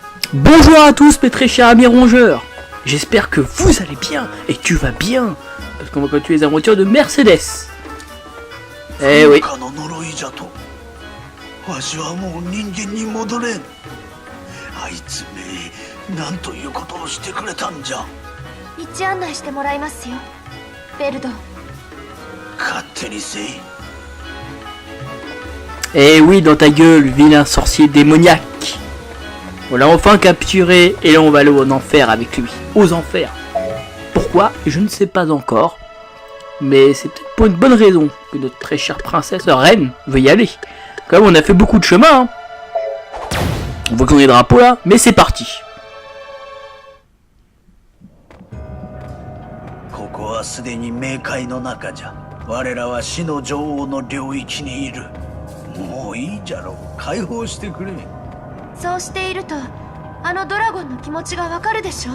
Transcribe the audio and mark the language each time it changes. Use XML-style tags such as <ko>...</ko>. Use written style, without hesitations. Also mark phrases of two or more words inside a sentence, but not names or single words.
<fr>Bonjour à tous mes très chers amis rongeurs. J'espère que vous allez bien et tu vas bien. Parce qu'on va continuer les aventures de Mercedes. Eh oui.</fr> <ja>わしはもう人間に戻れん。あいつめなんということをしてくれたんじゃ。道案内してもらいますよ、ベルド。勝手にせい。</ja> <fr>Eh oui, dans ta gueule, vilain sorcier démoniaque. On l'a enfin capturé et là on va aller en enfer avec lui. Aux enfers. Pourquoi? Je ne sais pas encore. Mais c'est peut-être pour une bonne raison que notre très chère princesse reine veut y aller. Quand même, on a fait beaucoup de chemin. Hein. On voit qu'on a des drapeaux là, mais c'est parti.</fr> <ja>ここはすでに冥界の中じゃ。我らは死の女王の領域にいる。もういいじゃろう。解放してくれ。そうしているとあのドラゴンの気持ちがわかるでしょ。</ja>